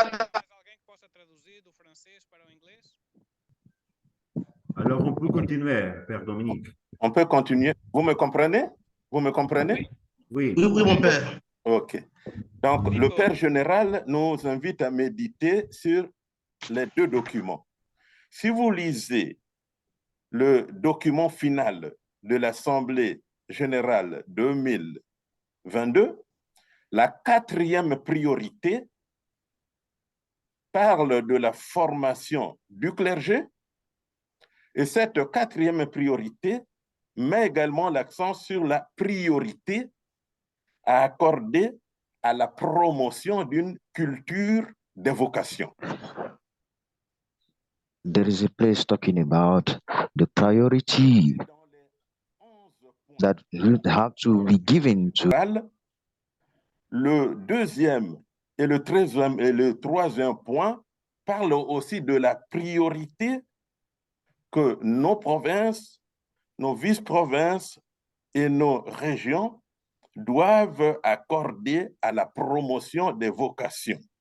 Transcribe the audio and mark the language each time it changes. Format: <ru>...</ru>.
<pt>Alguém que possa traduzir do francês para o inglês?</pt> <fr>Alors, on peut continuer, Père Dominique. On peut continuer. Vous me comprenez? Vous me comprenez? Oui. Oui, mon père. Ok. Donc, le Père général nous invite à méditer sur les 2 documents. Si vous lisez le document final de l'Assemblée générale 2022, la 4e priorité parle de la formation du clergé et cette 4e priorité met également l'accent sur la priorité à accorder à la promotion d'une culture des vocations.</fr> <en>There is a place talking about the priority that have to be given to.</en> <fr>Le deuxième et le troisième point parlent aussi de la priorité que nos provinces, nos vice-provinces et nos régions doivent accorder à la promotion des vocations.</fr>